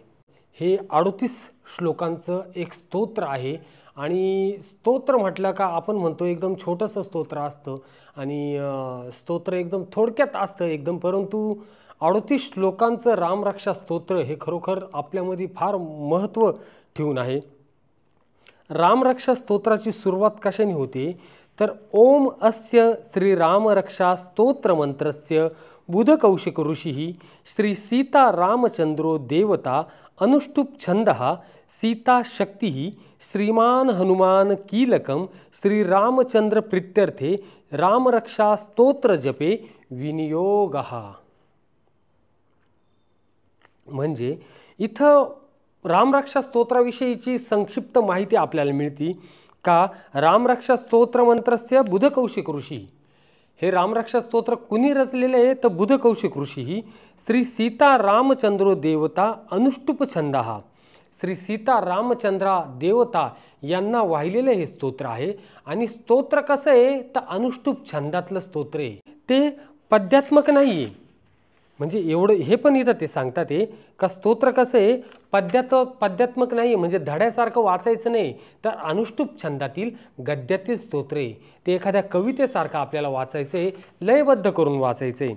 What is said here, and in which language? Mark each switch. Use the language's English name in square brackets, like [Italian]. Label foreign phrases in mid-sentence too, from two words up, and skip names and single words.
[Marathi] हे 38 श्लोकांचं एक स्तोत्र आहे, आणि स्तोत्र म्हटलं का आपण म्हणतो एकदम छोटंसं स्तोत्र असतं आणि स्तोत्र एकदम थोडक्यात असतं एकदम, परंतु 38 श्लोकांचं रामरक्षा स्तोत्र हे खरोखर आपल्यामध्ये फार महत्त्व ठेवून आहे। रामरक्षा स्तोत्राची सुरुवात कशाने होते, तर [Sanskrit] ओम अस्य श्रीरामरक्षा स्तोत्रमंत्रस्य बुधकौशिक ऋषि श्री सीता रामचंद्रो देवता अनुष्टुप छंदः सीता शक्ति श्रीमान हनुमान कीलकम श्रीरामचंद्र प्रीत्यर्थे रामरक्षा स्तोत्र जपे विनियोगः। [Marathi] म्हणजे इथं रामरक्षा स्तोत्राविषयीची संक्षिप्त माहिती आपल्याला मिळते का [Sanskrit] रामरक्षा स्तोत्र मंत्रस्य बुधकौशिक ऋषी, [Marathi] हे रामरक्षा स्तोत्र कुणी रचलेले आहे तर बुधकौशिक ऋषी [Sanskrit] श्री सीता रामचंद्रो देवता अनुष्टुप छंदः, [Marathi] श्री सीता रामचंद्रा देवता यांना वाहिलेले हे स्तोत्र आहे। आणि स्तोत्र कसं आहे तर अनुष्टुप छंदातलं स्तोत्र आहे, ते पद्यात्मक नाही आहे। म्हणजे एवढं हे पण इथं ते सांगतात आहे का स्तोत्र कसं आहे पद्यात्मक नाही आहे, म्हणजे धड्यासारखं वाचायचं नाही, तर अनुष्टुप छंदातील गद्यातील स्तोत्र आहे, ते एखाद्या कवितेसारखं आपल्याला वाचायचं आहे, लयबद्ध करून वाचायचं आहे।